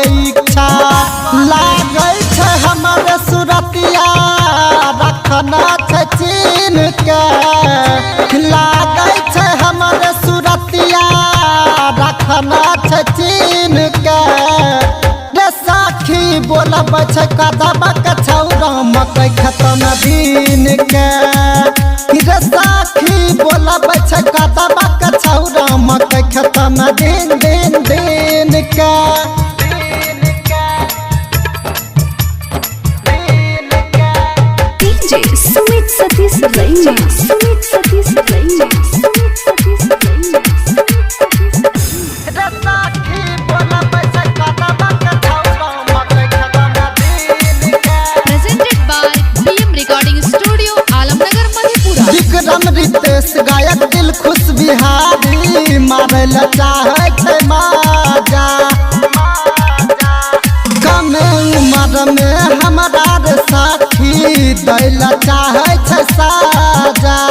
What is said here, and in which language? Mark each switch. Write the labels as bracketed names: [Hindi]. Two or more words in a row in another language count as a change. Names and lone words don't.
[Maithili] इच्छा लागै छै हमर सुरतिया रखना छै चीन के लागै छै हमर सुरतिया रखना छै चीन के रे साखी बोलबै छै कदम के छौरा मकई खेत में दिन के रे साखी बोलबै छै कदम के छौरा मकई खेत में दिन के [English] DJ Sumit Satish Remix Sumit Satish Remix Sumit Satish Remix [Maithili] रे साखी बोलबै छै कदम के छौरा मकई खेत में दिन के [English] Presented by PM Recording Studio, Alamnagar, Madhepura. [Maithili] विक्रम रितेश गायक दिल खुश बिहारी मारे ला चाहे छै माजा कम उम्र में हमारा रे साथी दैला चाहे छै साजा